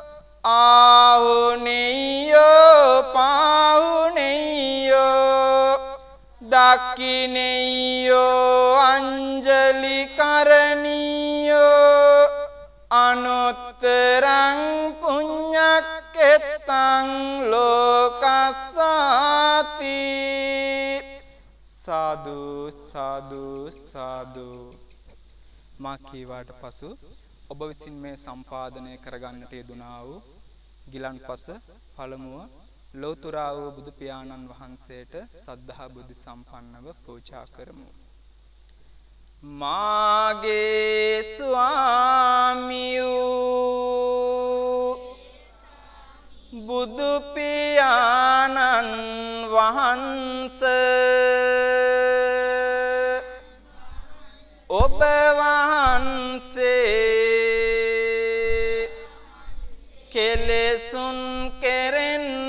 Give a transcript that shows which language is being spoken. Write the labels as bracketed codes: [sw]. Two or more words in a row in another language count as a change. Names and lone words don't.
[pi] ආහුනේයෝ පාහුනේයෝ දක්ඛිනේයෝ අංජලි කරණීයෝ අනුත්තරං පුඤ්ඤක්කෙත්තං ලෝකස්සාති සාදු සාදු සාදු. [si] මා කීවාට පසු ඔබ විසින් මේ සම්පාදනය කරගන්නට යෙදුනා වූ ගිලන්පස පළමුව ලෝතර වූ බුදු පියාණන් වහන්සේට සද්ධා බුද්ධ සම්පන්නව පූජා කරමු. මාගේ ස්වාමියෝ බුදු පියාණන් වහන්සේ ඔබ වහන්සේ කෙලෙසුන් කෙරෙන්